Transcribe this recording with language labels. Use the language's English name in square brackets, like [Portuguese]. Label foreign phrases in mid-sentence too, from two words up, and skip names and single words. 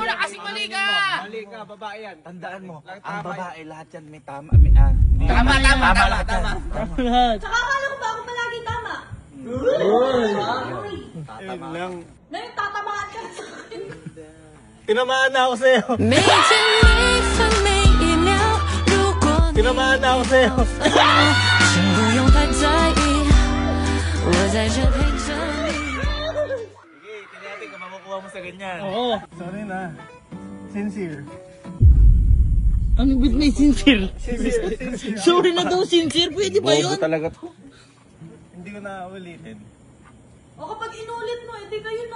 [Filipino] Mali ka, babae yan. Tandaan mo, ang Tama babae, lahat yan may tama. Tama lahat yan. Tsaka akala ko ba ako palagi tama? Yun lang. Ngayon tatamaan ka na sa akin. Tinamaan na ako sa'yo. [Chinese] 每天每分每一秒，如果你 [Filipino] Tinamaan na ako sa'yo. [Chinese] 请不用太在意，我在这陪着你。 [Filipino] Sige, tinatin kung makukuha mo sa ganyan. Oo. Sorry na. Sincere. Ano bit may sincere? Sorry na daw sincere. Pwede ba yun? talaga to. Hindi ko na ulitin. O kapag inulit mo, hindi kayo na.